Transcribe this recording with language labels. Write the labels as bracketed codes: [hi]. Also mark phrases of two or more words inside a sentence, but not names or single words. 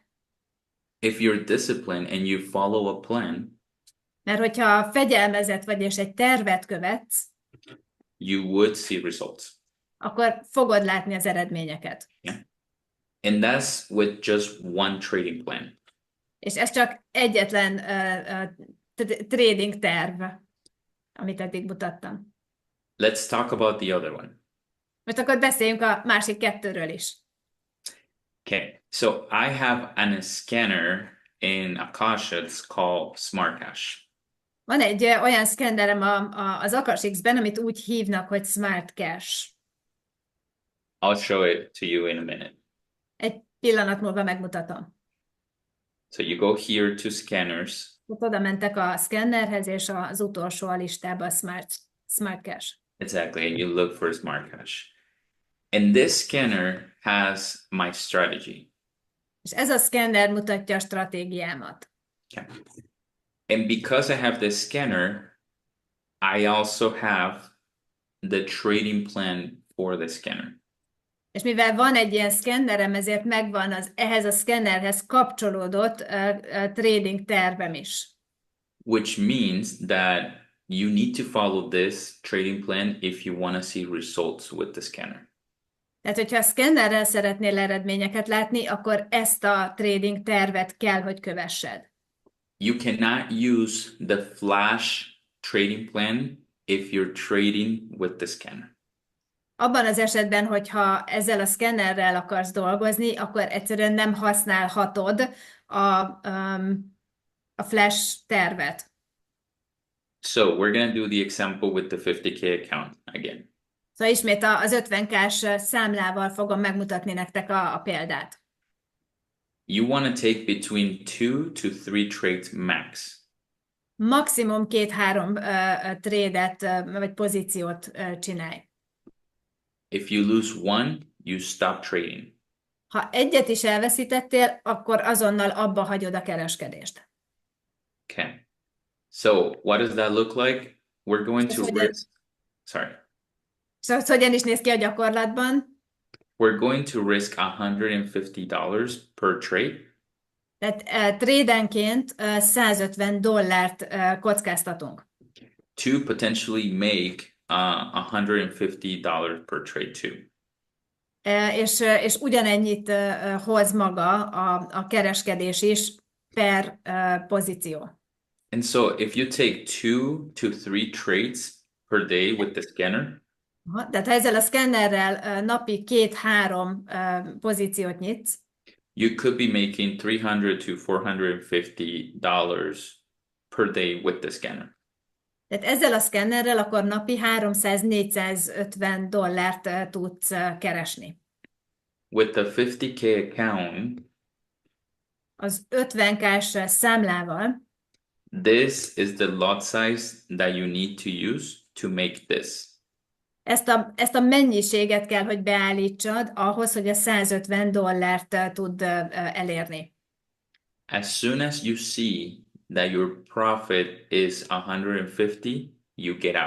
[en] if you're disciplined and you follow a plan, [hu] mert hogyha fegyelmezett vagy és egy tervet követsz, [en] you would see results. [hu] akkor fogod látni az eredményeket. [en] Yeah. And that's with just one trading plan. [hu] És ez csak egyetlen trading terv, amit eddig mutattam. [en] Let's talk about the other one. [hu] Most akkor beszéljünk a másik 2-ről is. [en] Okay, so I have a scanner in Akashx that's called Smart Cash. [hu] Van egy olyan szkennerem az Akashx-ben, amit úgy hívnak, hogy Smart Cash. [en] I'll show it to you in a minute. [hu] Egy pillanat múlva megmutatom. [en] So you go here to scanners. [hu] Ott oda mentek a szkennerhez, és az utolsó a listában a Smart Cash. [en] Exactly, and you look for Smart Cash. And this scanner has my strategy. [hu] És ez a szkenner mutatja a stratégiámat. [en] Okay. And because I have this scanner, I also have the trading plan for the scanner. [hu] És mivel van egy ilyen szkennerem, ezért megvan az ehhez a szkennerhez kapcsolódott trading tervem is. [en] Which means that you need to follow this trading plan if you want to see results with the scanner. [hu] Tehát, hogyha a szkennerrel szeretnél eredményeket látni, akkor ezt a trading tervet kell, hogy kövessed. [en] You cannot use the flash trading plan if you're trading with the scanner. [hu] Abban az esetben, hogyha ezzel a szkennerrel akarsz dolgozni, akkor egyszerűen nem használhatod a flash tervet. [en] So we're going to do the example with the 50K account again. [hu] Szóval ismét az 50K-s számlával fogom megmutatni nektek a példát. [en] You want to take between 2 to 3 trades max. [hu] Maximum 2-3 trédet vagy pozíciót csinálj. [en] If you lose one, you stop trading. [hu] Ha egyet is elveszítettél, akkor azonnal abba hagyod a kereskedést. [en] Okay. So what does that look like? We're going to risk. Sorry. [hu] Szóval hogyan is néz ki a gyakorlatban? [en] We're going to risk $150 per trade. [hu] Tehát trédenként $150 kockáztatunk. [en] To potentially make $150 per trade too. [hu] És ugyanennyit hoz maga a kereskedés is per pozíció. [en] And so if you take 2 to 3 trades per day with the scanner, [hu] Tehát ha ezzel a szkennerrel napi 2-3 pozíciót nyitsz, [en] you could be making $300 to $450 per day with the scanner. [hu] tehát ezzel a szkennerrel akkor napi $300-450 tudsz keresni. [en] With the 50K account, [hu] Az 50K-s számlával [en] this is the lot size that you need to use to make this. [hu] ezt a mennyiséget kell, hogy beállítsad ahhoz, hogy a $150 tud elérni. [en] As soon as you see that your profit is 150, you get out.